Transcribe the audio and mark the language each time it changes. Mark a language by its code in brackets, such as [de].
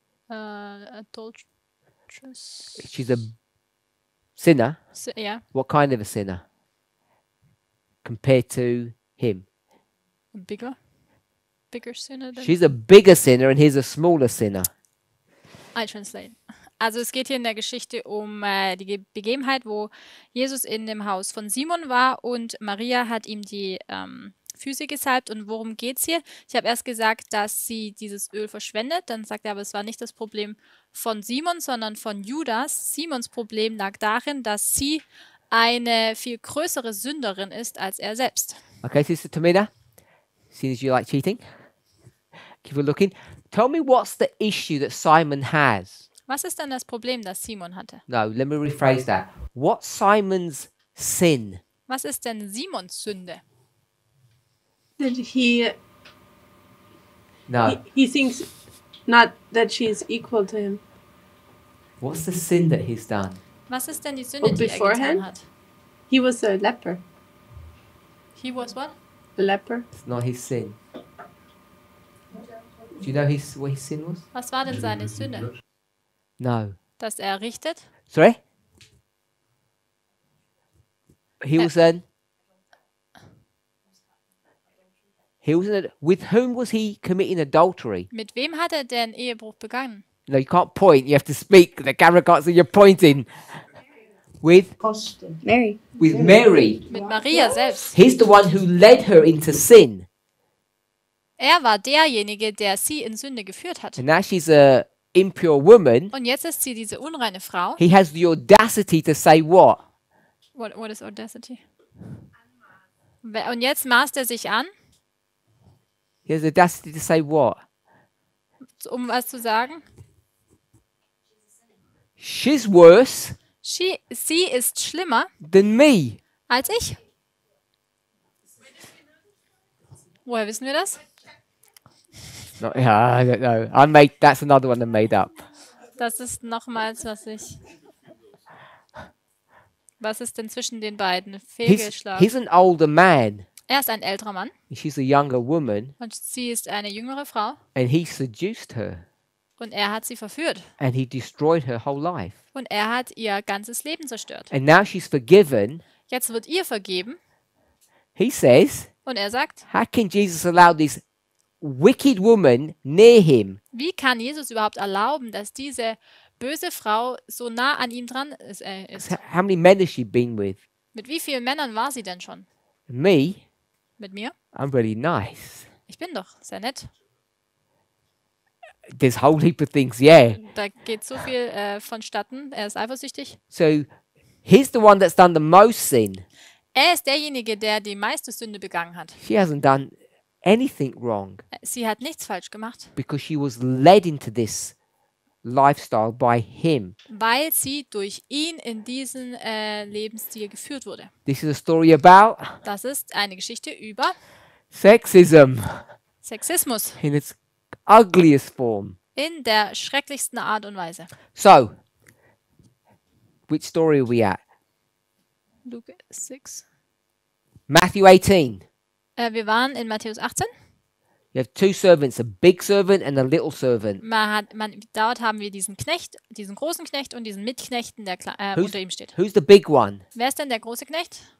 [en] Adulteress. She's a sinner. Yeah. What kind of a sinner? Compared to him? A bigger sinner than... She's a bigger sinner and he's a smaller sinner. I translate. [de] Also es geht hier in der Geschichte um die Begebenheit, wo Jesus in dem Haus von Simon war und Maria hat ihm die Füße gesalbt. Und worum geht es hier? Ich habe erst gesagt, dass sie dieses Öl verschwendet. Dann sagt er, aber es war nicht das Problem von Simon, sondern von Judas. Simons Problem lag darin, dass sie eine viel größere Sünderin ist als er selbst. [en] Okay, Sister Tamina, seeing as you like cheating, keep looking. Tell me what's the issue that Simon has. [de] Was ist denn das Problem, das Simon hatte? [en] No, let me rephrase that. What's Simon's sin? [de] Was ist denn Simons Sünde? [en] That he No. he thinks not that she's equal to him. What's the sin that he's done? [de] Was ist denn die Sünde, die er [en] beforehand? [de] getan hat? [en] He was a leper. He was what? A leper. It's not his sin. Do you know what his sin was? [de] Was war denn seine Sünde? [en] No. [de] Dass er richtet? [en] Sorry? He was an... With whom was he committing adultery? Mit wem hat er denn Ehebruch begangen? No, you can't point. You have to speak. The camera can't see you're pointing. With Mary. Mary. [de] Mit Maria selbst. [en] He's the one who led her into sin. [de] Er war derjenige, der sie in Sünde geführt hat. [en] And now she's a impure woman. [de] Und jetzt ist sie diese unreine Frau. [en] He has the audacity to say what? What is audacity? [de] Und jetzt maßt er sich an, [en] He has the audacity to say what? [de] um was zu sagen. [en] She's worse [de] Sie ist schlimmer [en] than me. [de] als ich. Woher wissen wir das? [en] No, I don't know. That's another one I made up. [de] Das ist nochmals, was ist denn zwischen den beiden? Fehlgeschlagen. [en] He's an older man. [de] Er ist ein älterer Mann [en] And she's a younger woman. [de] und sie ist eine jüngere Frau [en] And he seduced her. [de] und er hat sie verführt [en] And he destroyed her whole life. [de] und er hat ihr ganzes Leben zerstört. [en] And now she's forgiven. [de] Jetzt wird ihr vergeben [en] He says, [de] und er sagt, [en] how can Jesus allow this wicked woman near him? [de] wie kann Jesus überhaupt erlauben, dass diese böse Frau so nah an ihm dran ist? [en] How many men has she been with? [de] Mit wie vielen Männern war sie denn schon? [en] Me? [de] Mit mir? [en] I'm really nice. [de] Ich bin doch sehr nett. [en] There's a whole heap of things, yeah. [de] Da geht so viel vonstatten. Er ist eifersüchtig. [en] So he's the one that's done the most sin. [de] Er ist derjenige, der die meiste Sünde begangen hat. [en] She hasn't done anything wrong [de] Sie hat nichts falsch gemacht, [en] because she was led into this lifestyle by him. [de] weil sie durch ihn in diesen Lebensstil geführt wurde. [en] This is a story about [de] Das ist eine Geschichte über [en] sexism [de] Sexismus [en] in its ugliest form. [de] in der schrecklichsten Art und Weise. [en] So, which story are we at? Luke 6. Matthew 18. [de] Wir waren in Matthäus 18. [en] You have two servants, a big servant and a little servant. [de] Dort haben wir diesen Knecht, diesen großen Knecht und diesen Mitknechten, der unter ihm steht. [en] Who's the big one? [de] Wer ist denn der große Knecht?